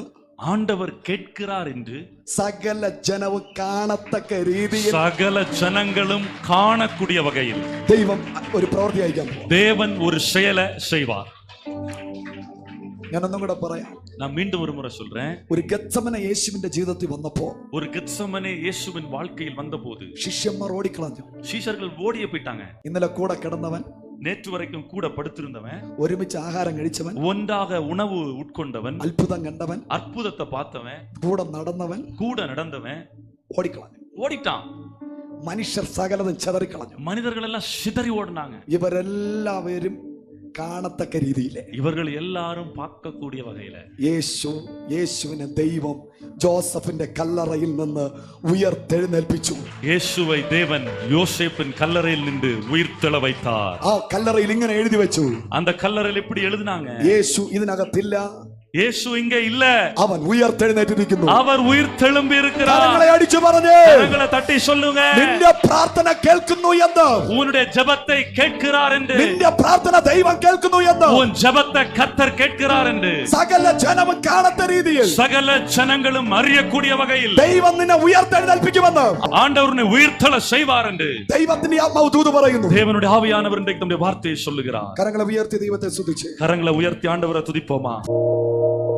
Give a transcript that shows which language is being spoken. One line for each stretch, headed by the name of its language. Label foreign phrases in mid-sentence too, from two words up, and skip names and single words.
Tamil: ஆண்டவர் கேட்கிறார் என்று
Malayalam: സകല ജനവും കാണത്തക്ക രീതിയിൽ
Tamil: சகல ஜனங்களும் காணக்கூடிய வகையில்
Malayalam: ദൈവം ഒരു പ്രവൃത്തി അയക്കാൻ പോകും.
Tamil: தேவன் ஒரு செயலை செய்வார்.
Malayalam: ഞാനൊന്നും കൂടെ പറയാം.
Tamil: நான் மீண்டும் ஒரு முறை சொல்றேன்.
Malayalam: ഒരു ഗത്സമന യേശുവിന്റെ ജീവിതത്തിൽ വന്നപ്പോ
Tamil: ஒரு கெத்செமனே இயேசுவின் வாழ்க்கையில் வந்தபோது
Malayalam: ശിഷ്യന്മാർ ഓടിക്കളഞ്ഞു.
Tamil: சீஷர்கள் ஓடியே போயிட்டாங்க.
Malayalam: ഇന്നലെ കൂടെ കിടന്നവൻ,
Tamil: நேற்று வரைக்கும் கூட படுத்திருந்தவன்,
Malayalam: ഒരുമിച്ച് ആഹാരം കഴിച്ചവൻ,
Tamil: ஒன்றாக உணவு உட்கொண்டவன்,
Malayalam: അത്ഭുതം കണ്ടവൻ,
Tamil: அற்புதத்தை பார்த்தவன்,
Malayalam: കൂടെ നടന്നവൻ
Tamil: கூட நடந்தவன்
Malayalam: ഓടിക്കളഞ്ഞു.
Tamil: ஓடிட்டான்.
Malayalam: മനുഷ്യർ സകലതും ചെതറിക്കളഞ്ഞു.
Tamil: மனிதர்கள் எல்லாம் சிதறி ஓடினாங்க.
Malayalam: ഇവരെല്ലാവരും കാണത്തക്ക രീതിയിലെ
Tamil: இவர்கள் எல்லாரும் பார்க்கக்கூடிய வகையில
Malayalam: യേശുവിനെ ദൈവം ജോസഫിന്റെ കല്ലറയിൽ നിന്ന് ഉയർത്തെഴുന്നേൽപ്പിച്ചു.
Tamil: இயேசுவை தேவன் யோசேப்பின் கல்லறையில் நின்று உயிர்த்தெழ வைத்தார்.
Malayalam: ആ കല്ലറയിൽ ഇങ്ങനെ എഴുതി വെച്ചു,
Tamil: அந்த கல்லறையில் இப்படி எழுதினாங்க,
Malayalam: യേശു ഇതിനകത്തില്ല,
Tamil: இயேசு இங்க இல்ல,
Malayalam: അവൻ ഉയർത്തെഴുന്നേറ്റിരിക്കുന്നു.
Tamil: அவர் ഉയർത്തെഴുമ്പി இருக்கிறார்.
Malayalam: കരങ്ങളെ അടിച്ചു പറഞ്ഞേ,
Tamil: கரங்களை தட்டி சொல்லுங்க,
Malayalam: നിന്റെ പ്രാർത്ഥന കേൾക്കുന്നു എന്ന്.
Tamil: உன்னுடைய ஜெபத்தை கேட்கிறார் என்று.
Malayalam: നിന്റെ പ്രാർത്ഥന ദൈവം കേൾക്കുന്നു എന്ന്.
Tamil: உன் ஜெபத்தை கர்த்தர் கேட்கிறார் என்று
Malayalam: സകല ജനവും കാണത്ത രീതിയിൽ
Tamil: சகல ஜனங்களும் அறியக்கூடிய வகையில்
Malayalam: ദൈവം നിന്നെ ഉയർത്തെഴുന്നേൽപ്പിക്കുമെന്ന്
Tamil: ஆண்டவர் உன்னை உயிர்த்தெழ செய்வார் என்று
Malayalam: ദൈവത്തിന്റെ ആത്മാവ് ദൂത് പറയുന്നു.
Tamil: தேவனுடைய ஆவியானவர் இன்றைக்கு தம்முடைய வார்த்தையை சொல்லுகிறார்.
Malayalam: കരങ്ങളെ ഉയർത്തി ദൈവത്തെ സ്തുതിച്ച്
Tamil: கரங்களை உயர்த்தி ஆண்டவரை துதிப்போமா?